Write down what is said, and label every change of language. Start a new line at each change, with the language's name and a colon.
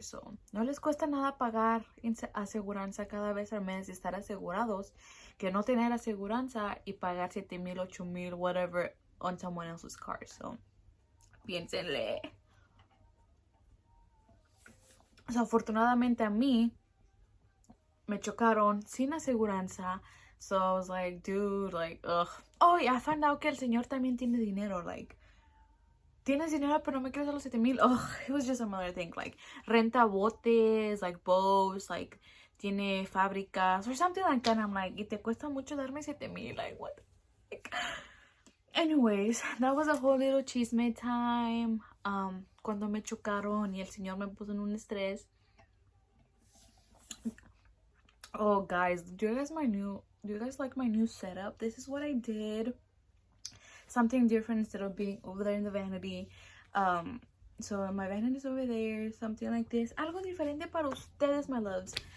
Spanish: So no les cuesta nada pagar aseguranza cada vez al mes y estar asegurados, que no tener aseguranza y pagar 7,000, 8,000,
English: whatever on someone else's car.
Spanish: So piénsenle. So afortunadamente a mí me chocaron sin aseguranza.
English: So I was like, dude, like, ugh. Oh, yeah, I found out
Spanish: que el señor también tiene dinero.
English: Like,
Spanish: tienes dinero, pero no me quieres dar los 7,000.
English: Ugh, it was just another thing. Like,
Spanish: renta botes,
English: like, boats, like,
Spanish: tiene fábricas,
English: or something like that. And I'm like,
Spanish: y te cuesta mucho darme 7,000.
English: Like, what? Like, anyways, that was a whole little chisme time.
Spanish: Cuando me chocaron y el señor me puso en un estrés.
English: Oh, guys, do you guys like my new setup? This is what I did. Something different instead of being over there in the vanity. So my vanity is over there, something like this.
Spanish: Algo diferente para ustedes,
English: my loves.